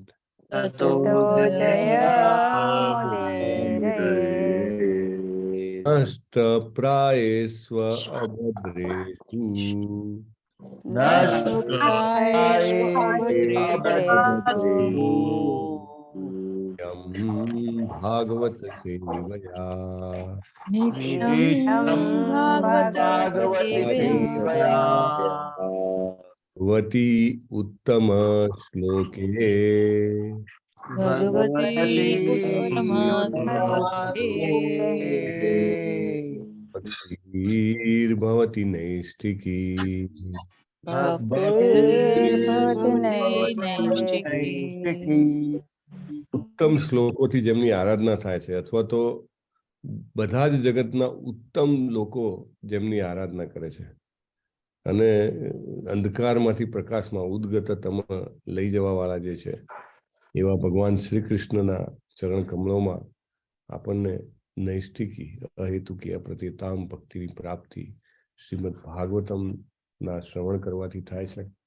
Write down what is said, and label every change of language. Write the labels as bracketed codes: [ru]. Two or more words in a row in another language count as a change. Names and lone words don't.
[sa] ततो नष्टप्रायेष्व अभद्रेषु यं भागवत सेवया नित्यं भागवत सेवया भवति उत्तम श्लोके भगवती उत्तमश्लोके भक्तिर्भवति नैष्ठिकी ભક્તિર્ભવતિ નૈષ્ઠિકી [gu] ઉત્તમ શ્લોકોથી જેમની આરાધના થાય છે અથવા તો બધા જ જગતના ઉત્તમ લોકો જેમની આરાધના કરે છે અને અંધકારમાંથી પ્રકાશમાં ઉદ્ગતતમ લઈ જવા વાળા જે છે એવા ભગવાન શ્રી કૃષ્ણના ચરણ કમળોમાં આપણને નૈષ્ઠિકી અહેતુકી અપ્રતિતામ ભક્તિની પ્રાપ્તિ શ્રીમદ ભાગવતમના શ્રવણ કરવાથી થાય છે.